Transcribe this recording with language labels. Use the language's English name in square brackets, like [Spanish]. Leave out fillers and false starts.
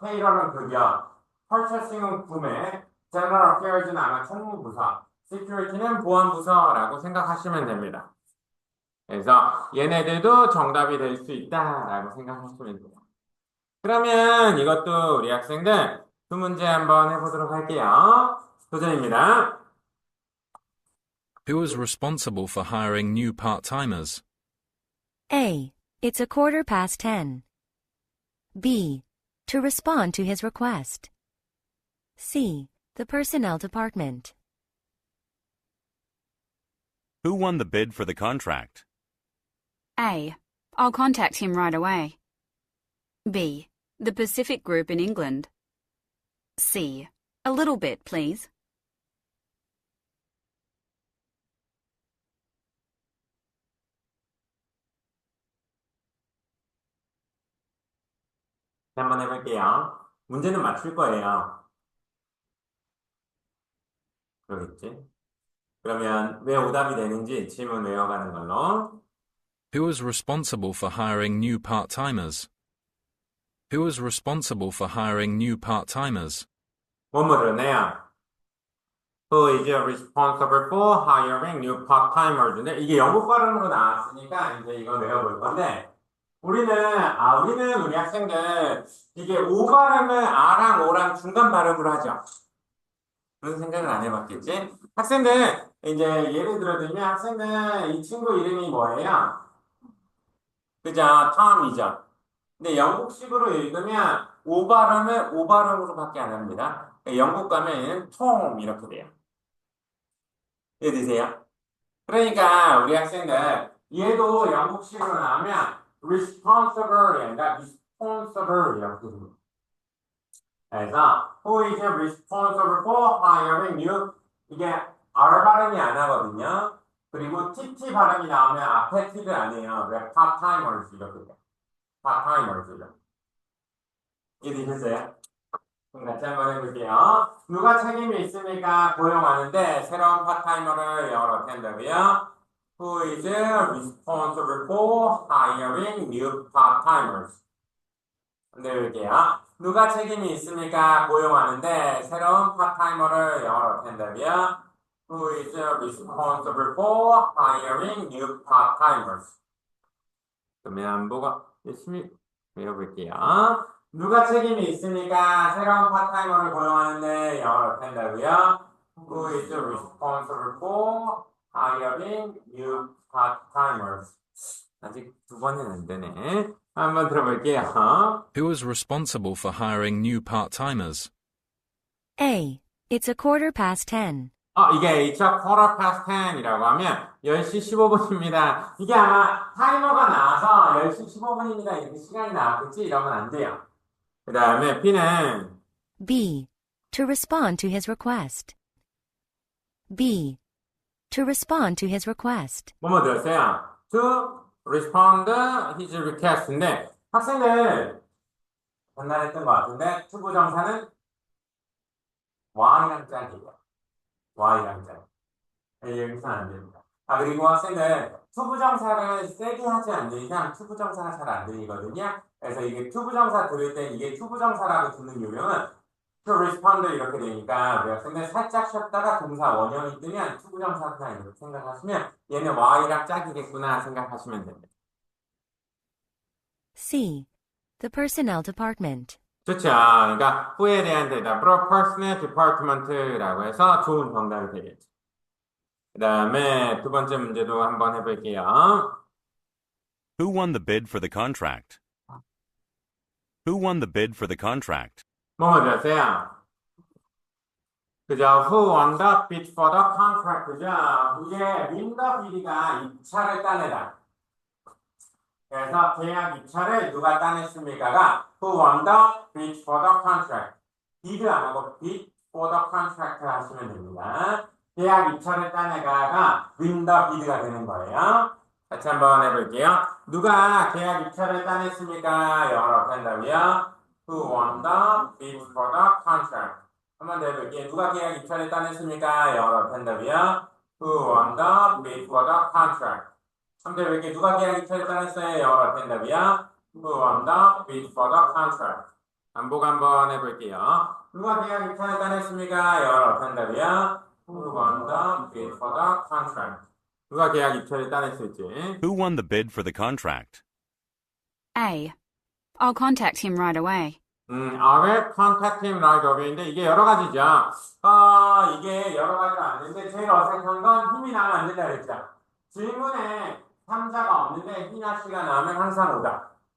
[Korean] 페이럴은 급여, 퍼처싱은 구매, 제너럴 어페어즈는 아마 총무부서, 시큐리티는 보안부서라고 생각하시면 됩니다. 그래서 얘네들도 정답이 될 수 있다라고 생각하시면 돼요. 그러면 이것도 우리 학생들 두 문제 한번 해보도록 할게요. 도전입니다. [English] Who is responsible for hiring new part-timers? A. It's 10:15. B. To respond to his request. C. The personnel department. Who won the bid for the contract? A. I'll contact him right away. B. The Pacific Group in England. C. A little bit, please. [Korean] 한번 해볼게요. 문제는 맞출 거예요. 그러겠지? 그러면 왜 오답이 되는지 질문 외워가는 걸로. [English] Who is responsible for hiring new part-timers? Who is responsible for hiring new part-timers? [Korean] 뭐뭐 들었네요. [English] Who is responsible for hiring new part-timers? [Korean] 근데 이게 영국 발음으로 나왔으니까 이제 이거 외워볼 건데 우리는 우리 학생들 이게 오 발음을 아랑 오랑 중간 발음으로 하죠. 그런 생각을 안 해봤겠지? 학생들 이제 예를 들어드리면 학생들 이 친구 이름이 뭐예요? 그죠? 톰이죠. 근데 영국식으로 읽으면 오 발음을 오 발음으로밖에 안 합니다. 영국 가면 톰 이렇게 돼요. 이해되세요? 그러니까 우리 학생들 얘도 영국식으로 나오면 responsible이 아니라 responsible 이렇게 됩니다. 그래서 [English] who is responsible for hiring you [Korean] 이게 R 발음이 안 하거든요. 그리고 TT 발음이 나오면 앞에 T를 안 해요. 왜 part-timers 이렇게 돼요. part-timers 이렇게. 이해되셨어요? 그럼 같이 한번 해볼게요. 누가 책임이 있으니까 고용하는데 새로운 파트타이머를 영어로 어떻게 한다고요? [English] Who is responsible for hiring new part-timers? [Korean] 해볼게요. 누가 책임이 있으니까 고용하는데 새로운 파트타이머를 영어로 어떻게 한다고요? [English] Who is responsible for hiring new part-timers? [Korean] 그러면 한번 열심히 외워볼게요. 누가 책임이 있으니까 새로운 파트타이머를 고용하는데 영어로 어떻게 한다고요? [English] Who is responsible for hiring new part-timers? [Korean] 아직 두 번은 안 되네. 한번 들어볼게요. [English] Who is responsible for hiring new part-timers? A. It's a 10:15. [Korean] 이게 [English] it's a quarter past 10 [Korean] 이라고 하면 10시 15분입니다. 이게 아마 타이머가 나와서 10시 15분입니다. 이렇게 시간이 나왔겠지? 이러면 안 돼요. 그 다음에 B는 [English] B. To respond to his request. B. To respond to his request. [Korean] 뭐뭐 들었어요? [English] To respond his request [Korean] 인데 학생들 전날 했던 것 같은데 투부정사는 Y랑 짝이에요. Y랑 짝. 여기서는 안 됩니다. 그리고 학생들 투부정사를 세게 하지 않는 이상 투부정사가 잘 안 들리거든요. 그래서 이게 투부정사 들을 때 이게 투부정사라고 듣는 요령은 [English] to respond [Korean] 이렇게 되니까 우리 학생들 살짝 쉬었다가 동사 원형이 뜨면 투부정사구나 이렇게 생각하시면 얘는 Y랑 짝이겠구나 생각하시면 됩니다. [English] C. The personnel department. [Korean] 좋죠. 그러니까 후에 대한 대답으로 personnel department라고 해서 좋은 정답이 되겠죠. 그 다음에 두 번째 문제도 한번 해볼게요. [English] Who won the bid for the contract? Who won the bid for the contract? [Korean] 뭐뭐 들었어요? 그죠? [English] Who won the bid for the contract? [Korean] 그죠? 이게 [English] win the bid [Korean] 가 입찰을 따내다. 그래서 계약 입찰을 누가 따냈습니까가 [English] Who won the bid for the contract? bid [Korean] 안 하고 [English] bid for the contract [Korean] 하시면 됩니다. 계약 입찰을 따내가가 win the bid가 되는 거예요. 같이 한번 해볼게요. 누가 계약 입찰을 따냈습니까? 영어로 어떻게 한다고요? [English] Who won the bid for the contract? [Korean] 한번 더 해볼게요. 누가 계약 입찰을 따냈습니까? 영어로 어떻게 한다고요? [English] Who won the bid for the contract? [Korean] 한번 더 해볼게요. 누가 계약 입찰을 따냈어요? 영어로 어떻게 한다고요? [English] Who won the bid for the contract? [Korean] 반복 한번 해볼게요. 누가 계약 입찰을 따냈습니까? 영어로 어떻게 한다고요? [English] Who won the bid for the contract? [Korean] 누가 계약 입찰을 따냈을지. [English] Who won the bid for the contract? A. I'll contact him right away. I will contact him right away [Korean] 인데 이게 여러 가지죠. 이게 여러 가지가 안 되는데 제일 어색한 건 힘이 나면 안 된다 그랬죠. 질문에 3자가 없는데 희나 씨가 나오면 항상 오다.